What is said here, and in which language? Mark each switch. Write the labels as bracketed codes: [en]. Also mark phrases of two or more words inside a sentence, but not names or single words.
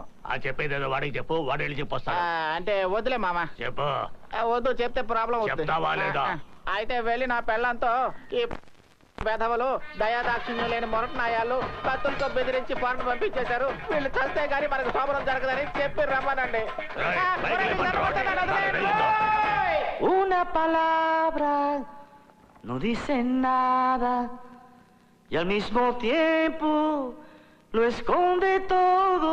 [te] చెప్పేదేదో వాడికి చెప్పు, వాడు వెళ్ళి చెప్పొస్తాను. అంటే వద్దులే మామ. చెప్పు. వద్దు, చెప్తే ప్రాబ్లం అవుతుంది. అయితే వెళ్ళి నా పెళ్ళంతో ఈ వెధవలు దయాదాక్షిణ్యం లేని మొరటనాయాలు కత్తులతో బెదిరించి పాటలు పంపించేశారు. వీళ్ళు చస్తే గానీ మనకు శోభనం జరగదని చెప్పి రమ్మనండి. [es] Una palabra no dice nada y al mismo tiempo lo esconde todo.